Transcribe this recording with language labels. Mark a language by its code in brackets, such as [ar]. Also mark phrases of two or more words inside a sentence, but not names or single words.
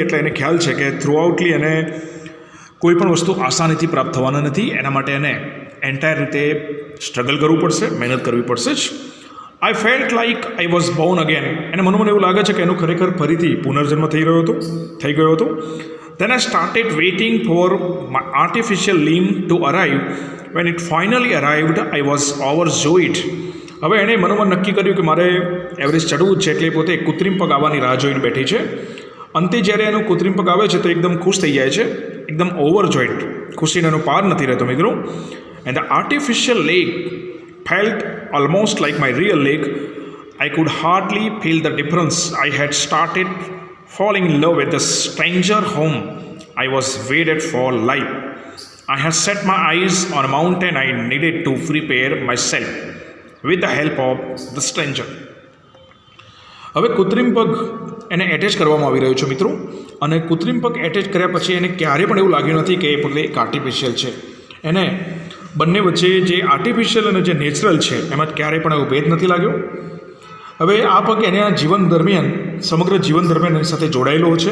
[gu] એટલે એને ખ્યાલ છે કે થ્રુઆઉટલી એને કોઈ પણ વસ્તુ આસાનીથી પ્રાપ્ત થવાના નથી. એના માટે એને એન્ટાયર રીતે સ્ટ્રગલ કરવું પડશે, મહેનત કરવી પડશે જ. [en] I felt like I was born again. [gu] એને મનોમન એવું લાગે છે કે એનું ખરેખર ફરીથી પુનર્જન્મ થઈ ગયો હતો. [en] Then I started waiting for my artificial limb to arrive. When it finally arrived, I was overjoyed. [gu] હવે એણે મનોમન નક્કી કર્યું કે મારે એવરેસ્ટ ચડવું જ છે, એટલે પોતે કૃત્રિમ પગ આવવાની રાહ જોઈને બેઠી છે. અંતે જ્યારે એનો કૃત્રિમ પગ આવે છે તો એકદમ ખુશ થઈ જાય છે, એકદમ ઓવરજોઈડ. ખુશીનો એનો પાર નથી રહેતો મિત્રો. [en] and the artificial leg felt almost like my real leg. I could hardly feel the difference. I had started falling in love with the stranger whom I was wedded for life. I had set my eyes on a mountain. I needed to prepare myself with the help of the stranger. [gu] હવે કૃત્રિમ પગ એને એટેચ કરવામાં આવી રહ્યો છે મિત્રો, અને કૃત્રિમ પગ એટેચ કર્યા પછી એને ક્યારેય પણ એવું લાગ્યું નથી કે એ પગ એક આર્ટિફિશિયલ છે. એને બંને વચ્ચે જે આર્ટિફિશિયલ અને જે નેચરલ છે એમાં ક્યારેય પણ એવું ભેદ નથી લાગ્યો. હવે આ પગ એના જીવન દરમિયાન, સમગ્ર જીવન દરમિયાન એની સાથે જોડાયેલો છે.